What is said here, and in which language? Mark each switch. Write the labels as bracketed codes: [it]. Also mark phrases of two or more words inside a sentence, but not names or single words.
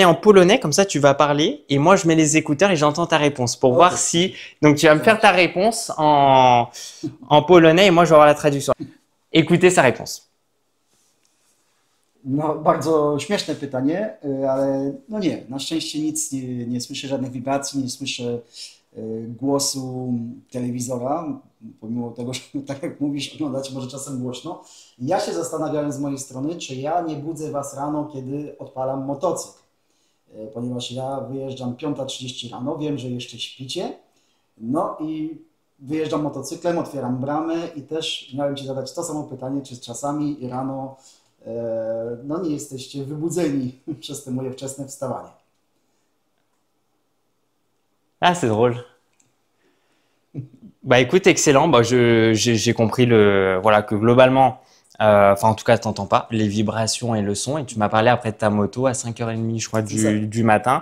[fr] en polonais, comme ça tu vas parler, et moi je mets les écouteurs et j'entends ta réponse pour voir si… Donc tu vas me faire ta réponse en polonais et moi je vais avoir la traduction. Écoutez sa réponse. [pl] No, bardzo śmieszne pytanie, ale no nie, na szczęście nic nie słyszę, żadnych wibracji, nie słyszę głosu telewizora, pomimo tego, że tak jak mówisz, oglądacie może czasem głośno. Ja się zastanawiałem z mojej strony, czy ja nie budzę Was rano, kiedy odpalam motocykl, ponieważ ja wyjeżdżam 5:30 rano, wiem, że jeszcze śpicie, no i wyjeżdżam motocyklem, otwieram bramę i też miałem Ci zadać to samo pytanie, czy czasami rano no nie jesteście wybudzeni przez te moje wczesne wstawanie. [fr] Ah, c'est drôle. Bah écoute, excellent. Bah, j'ai compris voilà, que globalement, enfin en tout cas, tu n'entends pas les vibrations et le son. Et tu m'as parlé après de ta moto à 5h30, je crois, du matin.